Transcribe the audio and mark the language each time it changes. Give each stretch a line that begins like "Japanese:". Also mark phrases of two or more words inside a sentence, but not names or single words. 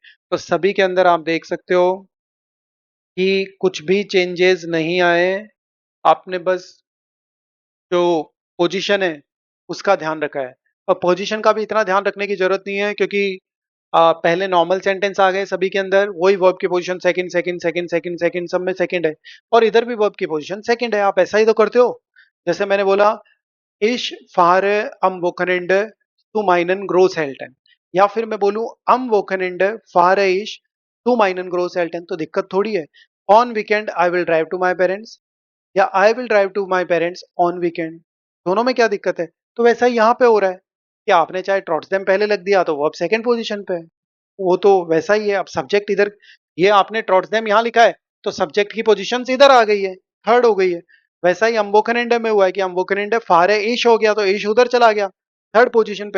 Hindi: तो सभी के अंदर आप देख सकते हो कि कुछ भी चेंजेस नहीं आए, आपने बस जो पोजीशन है उसका ध्यान रखा है। और पोजीशन का भी इतना ध्यान रखने की जरूरत नहीं है, क्योंकि पहले
English: normal sentence
Hindi: आ गए सभी के अंदर, वही वर्ब की पोजीशन सेकंड सेकंड सेकंड सेकंड सेकंड सब में सेकंड है, और इधर भी वर्ब की पोजीशन सेकंड है। आप ऐसा ही तो करते हो। जैसे मैंने बोला,
German: Ich fahre am Wochenende zu meinen Großeltern,
Hindi: या फिर मैं बोलूं
German: am Wochenende fahre ich zu meinen Großeltern,
Hindi: तो दिक्कत थोड़ी है।
English: On weekend I will drive to my parents, या I will drive to my parents on weekend,
Hindi: दोनों में क्या दिक्कत है? तो वैसा ही यहाँ पे हो रहा है कि आपने चाहे ट्रॉट्स देम पहले लग दिया तो वर्ब
English: second position
Hindi: पे है, वो तो वैसा ही है। अब सब्जेक्ट इधर, ये आपने ट्रॉट्स देम यहाँ लिखा है तो सब्जेक्ट की पोजीशन इधर आ गई है, थर्ड हो गई है। वैसा ही अम्बोकनेंडे में हुआ है कि
German: am Wochenende fahre ich
Hindi: हो गया तो ईश उधर चला गया
English: third position
Hindi: पे।